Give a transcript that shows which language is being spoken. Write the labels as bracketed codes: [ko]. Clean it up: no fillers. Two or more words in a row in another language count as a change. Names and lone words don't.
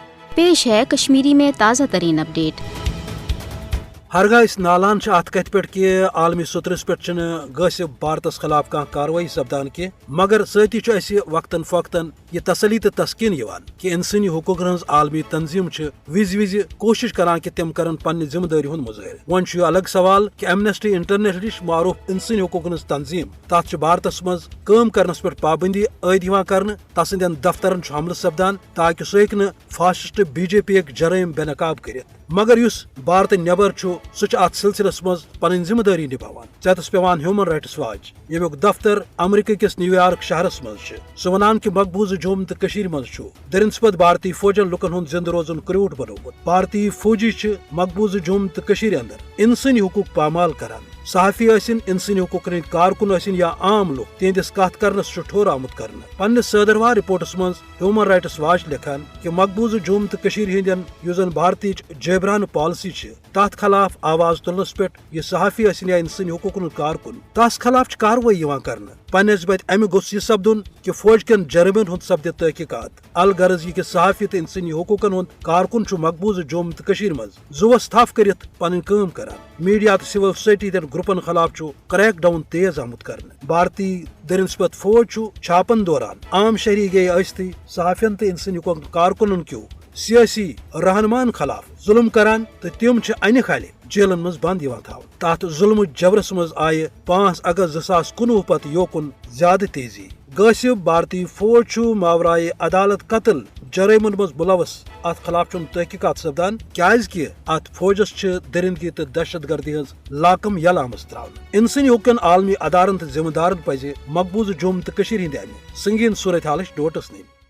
[ur] پیش ہے کشمیری میں تازہ ترین اپڈیٹ۔ [ks] ہرگاہ اس نالان ات کت پہ کہ عالمی سترس پہ غصب بھارتس خلاف کھانا کاروٲیی سپدان کی مگر ستی اس وقتاً فوقتاً یہ تسلی تو تسکین کہ انسانی حقوق ہز عالمی تنظیم وز وز کوشش کران کہ تم کرن پنہ ذمہ داری ہند مظاہر۔ ون یہ الگ سوال کہ ایمنسٹی انٹرنیشنل نش معروف انسانی حقوق ہز تنظیم تات بھارتس مز کام کرنس پہ پابندی عائد کرنے تسندین دفترن حملہ سپدان تاکہ سہ ہیکہ فاسسٹ بی جے پی جرائم بے نقاب کرت مگر اس بھارت نبر سہ ات سلسلس مز پن ذمہ داری نبھان۔ ژیتس پیوان ہیومن رائٹس واچ یمیک دفتر امریکہ کس نیو یارک شہرس مز سہ ونان کہ مقبوضہ جوم تو مز درنسپت بھارتی فوجن لکن ہند زندہ روزن کروٹ بنومت۔ بھارتی فوجی مقبوضہ جوم تو اندر انسانی حقوق پامال کران۔ صحافی ٲسِن انسانی حقوقن ہند کارکن ٲسِن یا عام لوگ تہندس کت کرنس ٹھور آمت کرنے۔ پنس صدروار رپورٹس مز ہیومن رائٹس واچ لکھان کہ مقبوضہ جوم تو ہندین یس زن بھارتی جبرانہ پالسی تات خلاف آواز تلنس پہ یہ صحافی ٲسِن یا انسانی حقوقن ہند کارکن تس خلاف کاروٲیی کرنے۔ بنسبت امہ گوٚژھ یہ سپدن کہ فوج کن جرمن ہند سپد تحقیقات۔ الغرض یہ کہ صحافی تو انسانی حقوقن ہند کارکن مقبوضہ جوم تو مز زوس تھپ کرت پن کام کران۔ میڈیا تو [en] civil society [ks] دین گروپن خلاف [en] crack down [ks] تیز آمت کرنے۔ بھارتی درنسپت فوج چھاپن دوران عام شہری گئی ٲسۍتھٕے صحافین تو انسانی حقوق کارکنن کیو سیاسی رہنمان خلاف ظلم کران تو تم انہ کھالہ جیلن مز بند تھاون۔ تات ظلم جبرس مز آئہ 5 اگست 2019 پتہ یوکن زیادہ تیزی۔ غاصب بھارتی فوج ماورائے عدالت قتل جرائمن مز ملوث ات خلاف تحقیقات سپدان کیازکہ ات فوجس درندگی تو دہشت گردی ہز لاکم یل آمت تراؤن۔ انسانی حقوقن عالمی ادارن تو ذمہ دارن پزِ مقبوضہ جوم تو ہند امہ سنگین صورتحالچ نوٹس ننۍ۔